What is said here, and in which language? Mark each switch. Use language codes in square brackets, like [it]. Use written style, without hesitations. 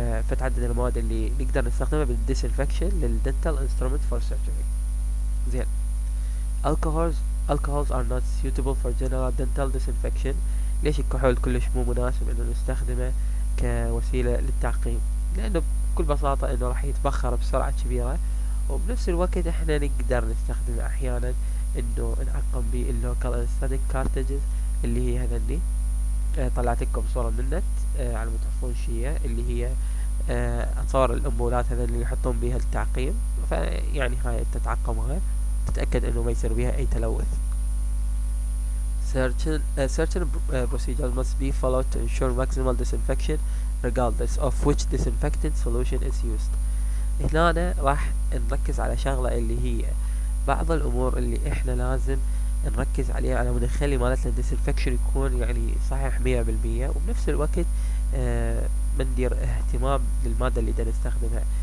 [ar] فتعدد المواد اللي نقدر نستخدمها بالdisinfection لل [en] dental instrument for surgery. [ar] زين. [en] alcohols are not suitable for general dental disinfection. [ar] ليش الكحول كلش مو مناسب انه نستخدمه كوسيلة للتعقيم؟ لانه بكل بساطة انه راح يتبخر بسرعة كبيرة، وبنفس الوقت احنا نقدر نستخدمه احيانا انه نعقم به اللوكال انستاتيك كارتجز، اللي هي هذني. طلعت لكم صورة من النت على ما تعرفون شيء، اللي هي اتصور الامبولات هذا اللي يحطون بيها التعقيم، فيعني هاي تتعقمها تتأكد انه ما يصير بيها اي تلوث. [en] certain procedures must be followed to ensure maximal disinfection regardless of which disinfectant solution is used. [ar] هنا راح نركز على شغلة، اللي هي بعض الامور اللي احنا لازم نركز عليها على مود نخلي مالتنا الديسنفكشن يكون يعني صحيح 100%، وبنفس الوقت ما ندير اهتمام للمادة اللي دا نستخدمها.